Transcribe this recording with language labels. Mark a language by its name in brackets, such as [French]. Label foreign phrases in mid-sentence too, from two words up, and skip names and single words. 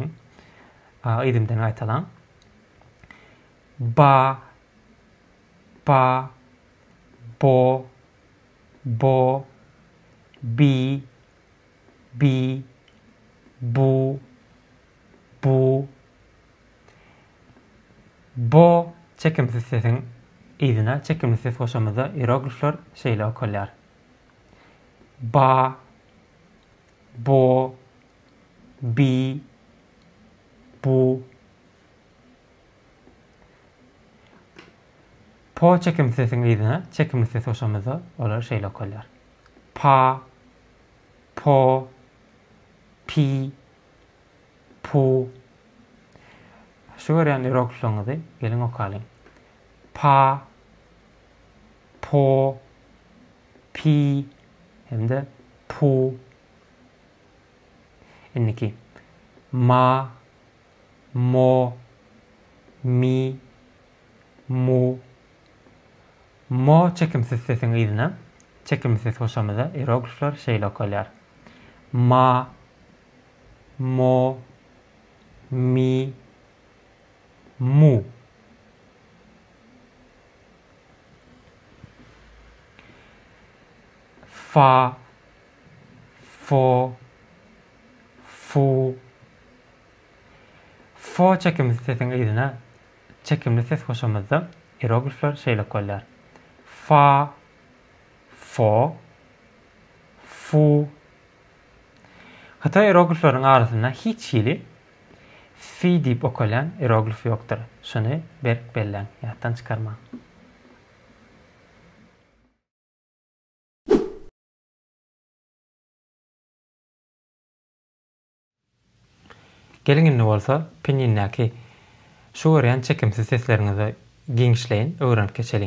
[Turkmen] Ýdymdan aýtalan. [Chinese] Ba, ba, bo, bo, bi, bi, bu, bu. [Turkmen] Bo çekimsiz sesiň ýzyna çekimli ses goşamyzda hieroglifler şeýle okalýar. [Chinese] Ba, bo, bi, bu. [Turkmen] Po çekimsiz sesiň ýzyna çekimli ses goşamyzda olar şeýle okalýar. [Chinese] Pa, po, pi, pu. [Turkmen] Şu görýän hieroglifleňizi gelin okalyň. [Chinese] Pa, po, pi, hemde pu. Inniki ma, mo, mi, mu. [Turkmen] Mo çekimsiz sesiň ýzyna çekimsiz ses goşamyzda hieroglifler şeýle okalýar. [Chinese] Ma, mo, mi, mu. Fa, fo, fu. [Turkmen] Fo çekimsiz sesiň ýzyna çekimli ses goşamyzda hieroglifler şeýle okalýar. [Chinese] Fa, fo, fu. [Turkmen] Hatta hierogliflerin arasında hiç ýyly fi diýip okalýan hieroglif ýokdur. Şuny berk belläň, ýatdan çykarma. Gelin bolsa pinýindäki şu görýän çekimsiz seslerinizi giňişleýin, öwrenip geçeliň.